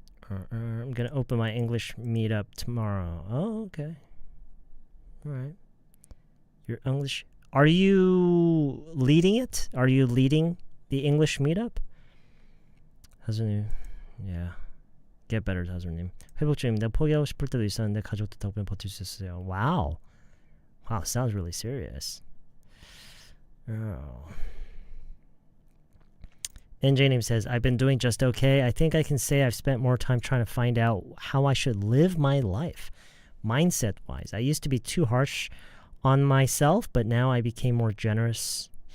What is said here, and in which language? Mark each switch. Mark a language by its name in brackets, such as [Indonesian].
[English] I'm gonna open my English meetup tomorrow. Oh, okay. All right. Your English. Are you leading it? Are you leading the English meetup? 하수님, yeah. Get better, 하수님. [Korean] 회복 중입니다. 포기하고 싶을 때도 있었는데 가족들 덕분에 버틸 수 있었어요. [English] Wow. Wow, sounds really serious. Oh. NJName says, I've been doing just okay. I think I can say I've spent more time trying to find out how I should live my life, mindset-wise. I used to be too harsh on myself, but now I became more generous.